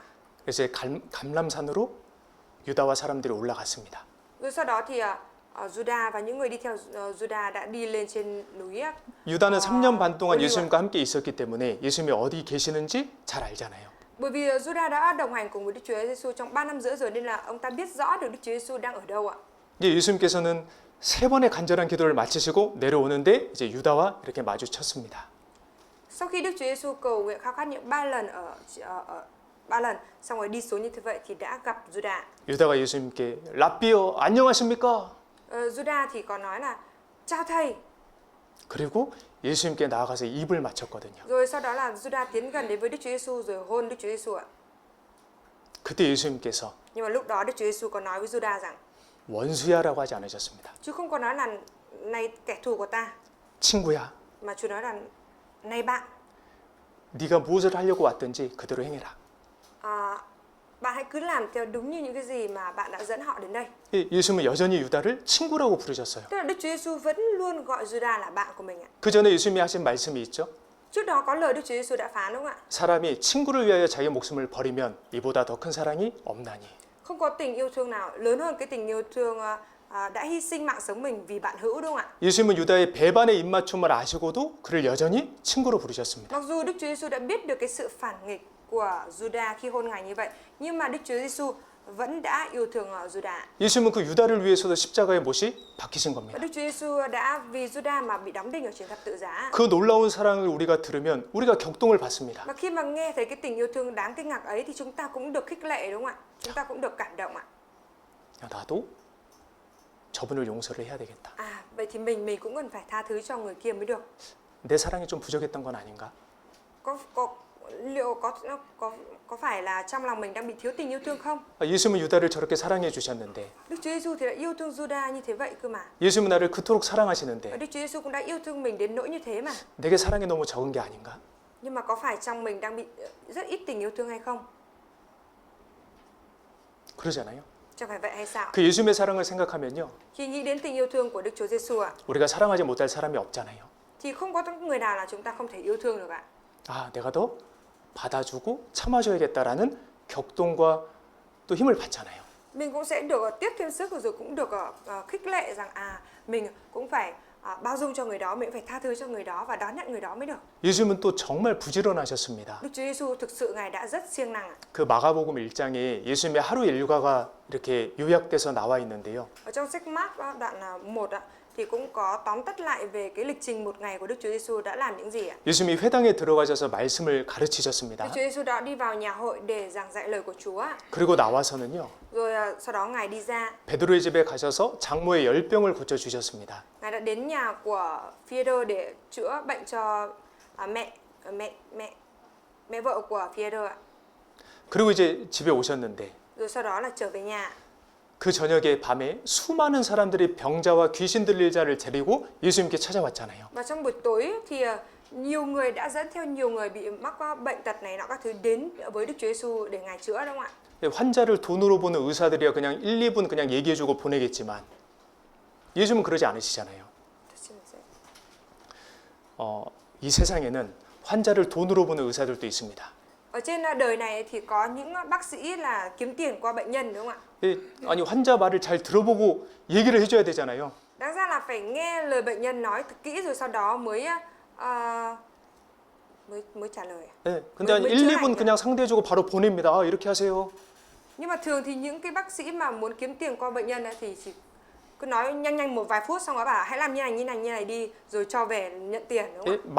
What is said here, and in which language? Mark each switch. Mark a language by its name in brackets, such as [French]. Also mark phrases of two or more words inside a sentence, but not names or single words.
[Korean] 그래서 감람산으로 유다와 사람들이 올라갔습니다. [Vietnamese] Rồi sau đó thì Juda và những người đi theo Juda đã đi lên trên núi. [Korean] 유다는 3년 반 동안 올리브. 예수님과 함께 있었기 때문에 예수님이 어디 계시는지 잘 알잖아요. [Vietnamese] Bởi vì Juda đã đồng hành cùng với Đức Chúa Giêsu trong 3 năm rưỡi rồi nên là ông ta biết rõ được Đức Chúa Giêsu đang ở đâu ạ. [Korean] 이제 예수님께서는 세 번의 간절한 기도를 마치시고 내려오는데 이제 유다와 이렇게 마주쳤습니다. [Vietnamese] Sau khi Đức Chúa Giêsu cầu nguyện khao khát những 3 lần ở 3 lần xong rồi đi xuống như thế vậy thì đã gặp Juda. [Korean] 유다가 예수님께 랍비여 안녕하십니까? [Vietnamese] Juda thì có nói là chào thầy. [Korean] 그리고 예수님께 나아가서 입을 맞췄거든요. [Vietnamese] Rồi sau đó là Juda tiến gần đến với Đức Chúa Giêsu rồi hôn Đức Chúa Giêsu ạ. [Korean] 그때 예수님께서 [Vietnamese] Nhưng mà lúc đó Đức Chúa Giêsu có nói với Juda rằng [Korean] 원수야라고 하지 않으셨습니다. [Vietnamese] chứ không có nói là này kẻ thù của ta, [Korean] 친구야, [Vietnamese] mà Chúa nói là này bạn, [Korean] 네가 무엇을 하려고 왔든지 그대로 행해라. [Vietnamese] bạn hãy cứ làm theo đúng như những cái gì mà bạn đã dẫn họ đến đây. [Korean] 예수님은 여전히 유다를 친구라고 부르셨어요. [Vietnamese] Tức là Đức Chúa Giêsu vẫn luôn gọi Juda là bạn của mình ạ. [Korean] 그 전에 예수님이 하신 말씀이 있죠. [Vietnamese] Trước đó có lời Đức Chúa Giêsu đã phán đúng không ạ? [Korean] 사람이 친구를 위하여 자기 목숨을 버리면 이보다 더 큰 사랑이 없나니. [Vietnamese] Không có tình yêu thương nào lớn hơn cái tình yêu thương đã hy sinh mạng sống mình vì bạn hữu đúng không ạ? [Korean] 예수님은 유다의 배반의 입맞춤을 아시고도 그를 여전히 친구로 부르셨습니다. [Vietnamese] Mặc dù Đức Chúa Giêsu đã biết được cái sự phản nghịch của Juda khi hôn ngài như vậy, nhưng mà Đức Chúa Giêsu vẫn đã yêu thương Juda. [Korean] 예수님은 그 유다를 위해서도 십자가의 못이 박히신 [Vietnamese] Và [Korean] 겁니다. [Vietnamese] Đức Chúa Giêsu đã vì Juda mà bị đóng đinh ở trên thập tự giá. [Korean] 그 놀라운 사랑을 우리가 들으면 우리가 격동을 받습니다. [Vietnamese] Và khi mà nghe thấy cái tình yêu thương đáng kinh ngạc ấy thì chúng ta cũng được khích lệ đúng không ạ? Chúng ta cũng được cảm động ạ. [Korean] 야, 나도 저분을 용서를 해야 되겠다. [Vietnamese] Vậy thì mình cũng cần phải tha thứ cho người kia mới được. [Korean] 내 사랑이 좀 부족했던 건 아닌가? [Vietnamese] Liệu có phải là trong lòng mình đang bị thiếu tình yêu thương không? [Korean] 예수님은 유다를 저렇게 사랑해 주셨는데 [Vietnamese] Đức Chúa Giêsu thì đã yêu thương Juda như thế vậy cơ mà. [Korean] 예수님은 나를 그토록 [Vietnamese] Và [Korean] 사랑하시는데 [Vietnamese] Đức Chúa Giêsu cũng đã yêu thương mình đến nỗi như thế mà. [Korean] 내게 사랑이 너무 적은 게 아닌가? [Vietnamese] Nhưng mà có phải trong mình đang bị rất ít tình yêu thương hay không? [Korean] 그러잖아요. [Vietnamese] Chẳng phải vậy hay sao? [Korean] 그 예수님의 사랑을 생각하면요. [Vietnamese] Khi nghĩ đến tình yêu thương của Đức Chúa Giêsu ạ, [Korean] 우리가 사랑하지 못할 사람이 없잖아요. [Vietnamese] thì không có người nào là chúng ta không thể yêu thương được ạ. [Korean] 아, 내가 더 받아주고 참아줘야겠다라는 격동과 또 힘을 받잖아요. [Vietnamese] Mình cũng sẽ được tiếp thêm sức rồi cũng được khích lệ rằng mình cũng phải bao dung cho người đó, mình phải tha thứ cho người đó và đón nhận người đó mới được. [Korean] 예수님은 또 정말 부지런하셨습니다. [Vietnamese] Đức Chúa Giêsu thực sự ngài đã rất siêng năng ạ. [Korean] 그 마가복음 1장에 예수님의 하루 일과가 이렇게 요약돼서 나와 있는데요. [Vietnamese] Ở trong sách Mark đoạn 1 ạ thì cũng có tóm tắt lại về cái lịch trình một ngày của Đức Chúa Giêsu đã làm những gì ạ. [Korean] 예수님이 회당에 들어가셔서 말씀을 [Vietnamese] Đức [Korean] 가르치셨습니다. [Vietnamese] Chúa Giêsu đã đi vào nhà hội để giảng dạy lời của Chúa ạ. [Korean] 그리고 나와서는요. [Vietnamese] Rồi sau đó ngài đi ra, [Korean] 베드로의 집에 가셔서 장모의 열병을 고쳐 주셨습니다. [Vietnamese] ngài đã đến nhà của Phi-e-rơ để chữa bệnh cho mẹ vợ của Phi-e-rơ ạ. [Korean] 그리고 이제 집에 오셨는데 [Vietnamese] Rồi sau đó là trở về nhà. [Korean] 그 저녁에 밤에 수많은 사람들이 병자와 귀신 들릴 자를 데리고 예수님께 찾아왔잖아요. [Vietnamese] Và trong buổi tối thì nhiều người đã dẫn theo nhiều người bị mắc bệnh tật này nọ các thứ đến với Đức Chúa Giêsu để ngài chữa đúng không ạ? [Korean] 환자를 돈으로 보는 의사들이야 그냥 1, 2분 그냥 얘기해주고 보내겠지만 예수님은 그러지 않으시잖아요. 이 세상에는 환자를 돈으로 보는 의사들도 있습니다. [Vietnamese] Ở trên đời này thì có những bác sĩ là kiếm tiền qua bệnh nhân đúng không ạ? [Korean] 아니 환자 말을 잘 들어보고 얘기를 해줘야 되잖아요. [Vietnamese] Đáng ra là phải nghe lời bệnh nhân nói thật kỹ rồi sau đó mới trả lời. [Korean] 네, 근데 한 1, 2분 그냥 상대해주고 바로 보냅니다. 이렇게 하세요. [Vietnamese] Nhưng mà thường thì những cái bác sĩ mà muốn kiếm tiền qua bệnh nhân thì chỉ cứ nói nhanh một vài phút xong rồi bảo hãy làm như này đi rồi cho về nhận tiền đúng không ạ?